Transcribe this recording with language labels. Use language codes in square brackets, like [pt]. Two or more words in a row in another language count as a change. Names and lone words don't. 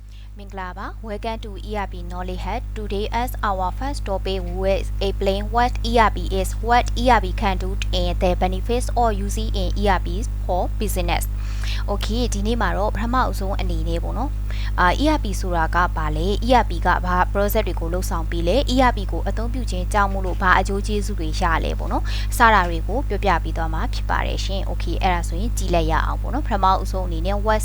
[en] Minglaba, welcome to ERP Knowledge Hub. Today as our first topic we will explain what ERP is, what ERP can do and the benefits or using in ERP for business. [my] Okay, ဒီနေ့မှာတော့ပထမအဆုံးအနေနဲ့ပေါ့နော်ERP ဆိုတာကဘာလဲ ERP ကဘာ process တွေကိုလှုပ်ဆောင်ပြီးလဲ ERP ကိုအသုံးပြုခြင်းကြောင့်မို့လို့ဘာအကျိုးကျေးဇူးတွေရလဲ ပေါ့နော်စတာတွေကိုပြောပြပြီးသွားမှာဖြစ်ပါတယ်ရှင် Okay အဲ့ဒါဆိုရင်ကြည့်လိုက်ရအောင်ပေါ့နော်ပထမအဆုံးအနေနဲ့ what